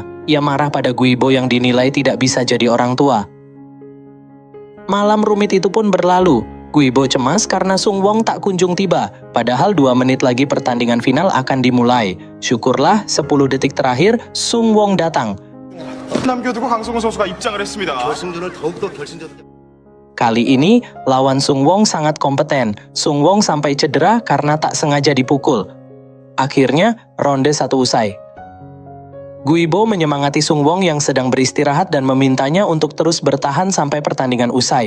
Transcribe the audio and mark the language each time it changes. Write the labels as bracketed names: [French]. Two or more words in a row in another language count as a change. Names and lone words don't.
[Indonesian] Ia marah pada Guibo yang dinilai tidak bisa jadi orang tua. Malam rumit itu pun berlalu. Guibo cemas karena Sungwon tak kunjung tiba, padahal 2 menit lagi pertandingan final akan dimulai. Syukurlah 10 detik terakhir Sungwon datang. [Korean] 남겨두고 강성호 선수가 입장을 했습니다. 결승전을 더욱더 결승전. [Indonesian] Kali ini, lawan Sungwon sangat kompeten. Sungwon sampai cedera karena tak sengaja dipukul. Akhirnya, ronde 1 usai. Guibo menyemangati Sungwon yang sedang beristirahat dan memintanya untuk terus bertahan sampai pertandingan usai.